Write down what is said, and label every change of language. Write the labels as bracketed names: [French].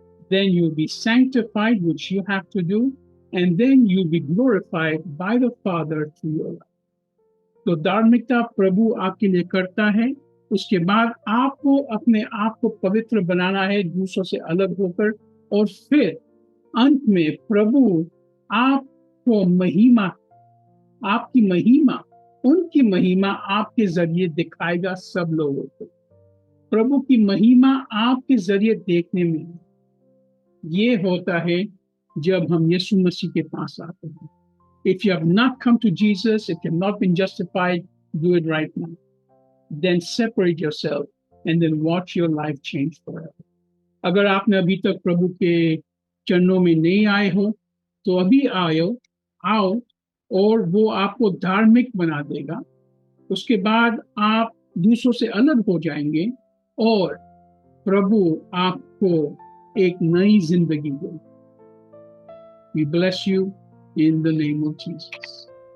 [English] Then you'll be sanctified, which you have to do. And then you'll be glorified by the Father through your life. [Hindi] तो धार्मिकता प्रभु आपके लिए करता है। उसके बाद आपको अपने आप को पवित्र बनाना है दूसरों से अलग होकर, और फिर अंत में प्रभु आपको महिमा, आपकी महिमा, उनकी महिमा आपके जरिए दिखाएगा सब लोगों को। प्रभु की महिमा आपके जरिए देखने में ये होता है जब हम यीशु मसीह के पास आते हैं। [English] If you have not come to Jesus, if you have not been justified, do it right now. Then separate yourself and then watch your life change forever. [Hindi] अगर आपने अभी तक प्रभु के चरणों में नहीं आए हो तो अभी आओ और वो आपको धार्मिक बना देगा। उसके बाद आप दूसरों से अलग हो जाएंगे और प्रभु आपको एक नई जिंदगी देगा। [English] We bless you in the name of Jesus.